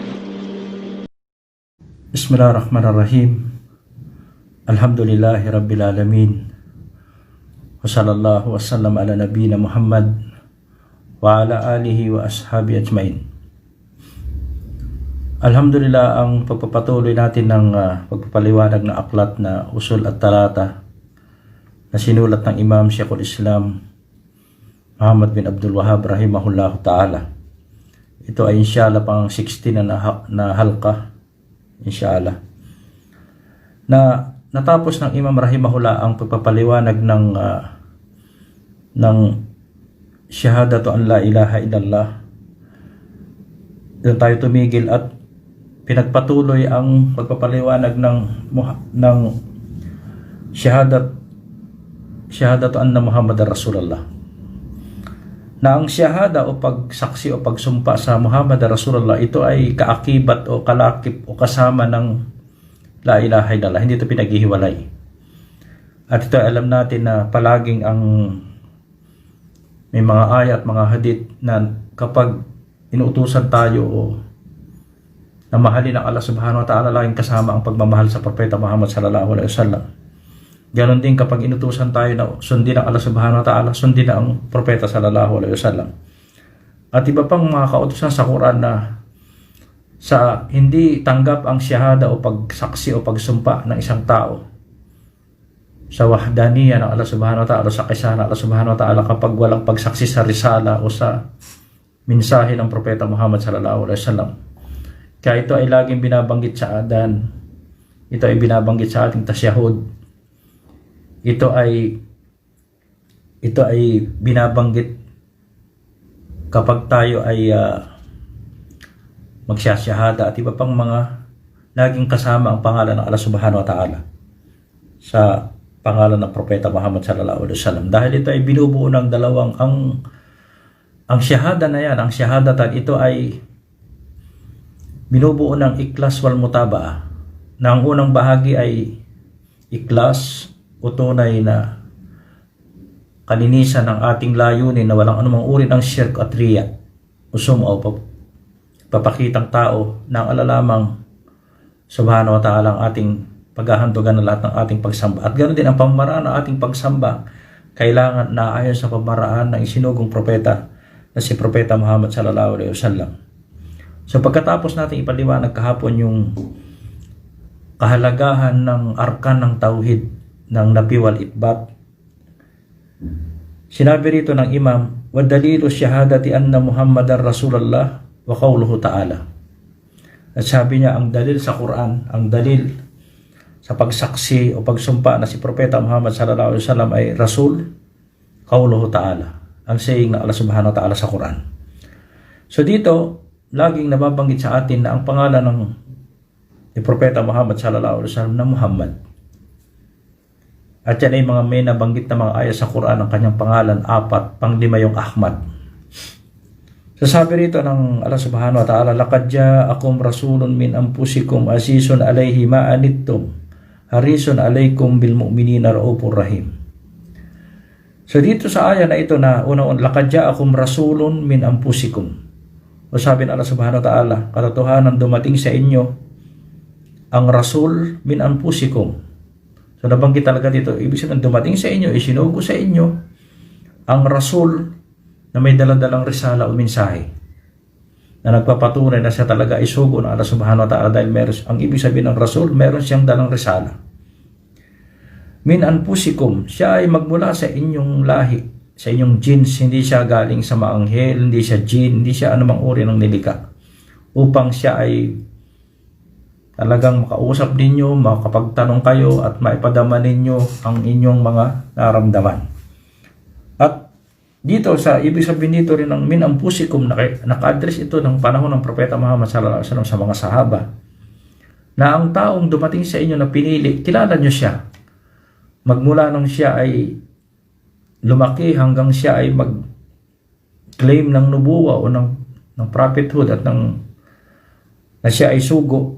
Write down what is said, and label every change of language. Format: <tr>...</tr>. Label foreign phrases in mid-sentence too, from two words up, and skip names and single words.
<ar>بسم الله الرحمن الرحيم. الحمد لله رب العالمين. وصلى الله وسلم على نبينا محمد وعلى آله وأصحابه أجمعين. Alhamdulillah,</ar> <tl>ang pagpapatuloy natin ng pagpapaliwanag na aklat na Usul at Talata na sinulat ng Imam Sheikhul Islam Muhammad bin Abdul Wahhab</tl> <ar>رحمه الله تعالى.</ar> <tl>Ito ay inshallah pang 16 na halqa, inshallah, na natapos ng Imam rahimahullah ang pagpapaliwanag ng</tl> <ar>شهادة أن لا إله إلا الله.</ar> <tl>Doon tayo tumigil at pinagpatuloy ang pagpapaliwanag ng</tl> <ar>شهادة أن محمدا رسول الله,</ar> <tl>na ang syahada o pagsaksi o pagsumpa sa</tl> <ar>محمد رسول الله,</ar> <tl>ito ay kaakibat o kalakip o kasama ng</tl> <ar>لا إله إلا الله.</ar> <tl>Hindi ito pinaghihiwalay. At ito alam natin na palaging may mga ayat, mga hadith na kapag inuutusan tayo o na mahalin ng Allah</tl> <ar>سبحانه وتعالى,</ar> <tl>laging kasama ang pagmamahal sa Propeta Muhammad</tl> <ar>صلى الله عليه وسلم.</ar> <tl>Ganon din kapag inutusan tayo na sundin ang Allah</tl> <ar>سبحانه وتعالى,</ar> <tl>sundin ang Propeta</tl> <ar>صلى الله عليه وسلم.</ar> <tl>At iba pang mga kautusan sa Quran na sa hindi tanggap ang syahada o pagsaksi o pagsumpa ng isang tao sa wahdaniyya ng Allah</tl> <ar>سبحانه وتعالى,</ar> <tl>sa kaisa ng Allah</tl> <ar>سبحانه وتعالى,</ar> <tl>kapag walang pagsaksi sa risala o sa mensahe ng Propeta Muhammad</tl> <ar>صلى الله عليه وسلم.</ar> <tl>Kaya ito ay laging binabanggit sa adan, ito ay binabanggit sa ating tasyahud, ito ay binabanggit kapag tayo ay magsasyahada, at iba pang mga laging kasama ang pangalan ng Allah</tl> <ar>سبحانه وتعالى</ar> <tl>sa pangalan ng Propeta Muhammad</tl> <ar>صلى الله عليه وسلم.</ar> <tl>Dahil ito ay binubuo ng dalawang ang syahada na yan, ang syahadatan, ito ay binubuo ng</tl> <ar>الإخلاص والمتابعة,</ar> <tl>na ang unang bahagi ay ikhlas o tunay na kalinisan ng ating layunin na walang anumang uri ng syirk at riya o sum'a o papakitang tao na ang alalamang</tl> <ar>سبحانه وتعالى</ar> <tl>ang ating paghahandugan ng lahat ng ating pagsamba. At ganoon din ang pamaraan ng ating pagsamba, kailangan na ayon sa pamaraan ng isinugong propeta na si Propeta Muhammad</tl> <ar>صلى الله عليه وسلم.</ar> <tl>So pagkatapos natin ipaliwanag kahapon yung kahalagahan ng arkan ng tauhid ng</tl> <ar>النفي والإثبات,</ar> <tl>sinabi rito ng Imam,</tl> <ar>ودليل شهادة أن محمدا رسول الله وقوله تعالى.</ar> <tl>At sabi niya, ang dalil sa Quran, ang dalil sa pagsaksi o pagsumpa na si Propeta Muhammad</tl> <ar>صلى الله عليه وسلم</ar> <tl>ay Rasul,</tl> <ar>قوله تعالى,</ar> <tl>ang saying ng Allah</tl> <ar>سبحانه وتعالى</ar> <tl>sa Quran. So dito laging nababanggit sa atin na ang pangalan ni Propeta Muhammad</tl> <ar>صلى الله عليه وسلم</ar> <tl>na Muhammad. At yan ay mga may nabanggit na mga ayat sa Quran, ang kanyang pangalan, 4, panglima yung Ahmad. So sabi rito ng Allah</tl> <ar>سبحانه وتعالى, لقد جاءكم رسول من أنفسكم عزيز عليه ما عنتم حريص عليكم بالمؤمنين رءوف رحيم.</ar> <tl>So dito sa ayat na ito na unang</tl> <ar>لقد جاءكم رسول من أنفسكم,</ar> <tl>o sabi ng Allah</tl> <ar>سبحانه وتعالى,</ar> <tl>katotohanan dumating sa inyo ang rasul</tl> <ar>من أنفسكم.</ar> <tl>So nabanggit talaga dito, ibig sabihin dumating sa inyo, isinugo sa inyo ang rasul na may daladalang risala o mensahe na nagpapatunay na siya talaga ay sugo ng Allah</tl> <ar>سبحانه وتعالى,</ar> <tl>dahil ang ibig sabihin ng rasul, meron siyang dalang risala.</tl> <ar>من أنفسكم,</ar> <tl>siya ay magmula sa inyong lahi, sa inyong jins, hindi siya galing sa maanghel, hindi siya jin, hindi siya anumang uri ng nilikha, upang siya ay talagang makausap ninyo, makapagtanong kayo at maipadama ninyo ang inyong mga naramdaman. At dito sa ibig sabihin dito rin ng</tl> <ar>من أنفسكم,</ar> <tl>naka-address ito ng panahon ng Propeta Muhammad</tl> <ar>صلى الله عليه وسلم</ar> <tl>sa mga sahaba, na ang taong dumating sa inyo na pinili, kilala nyo siya magmula nung siya ay lumaki hanggang siya ay mag-claim ng nubuwa o ng prophethood at na siya ay sugo.</tl>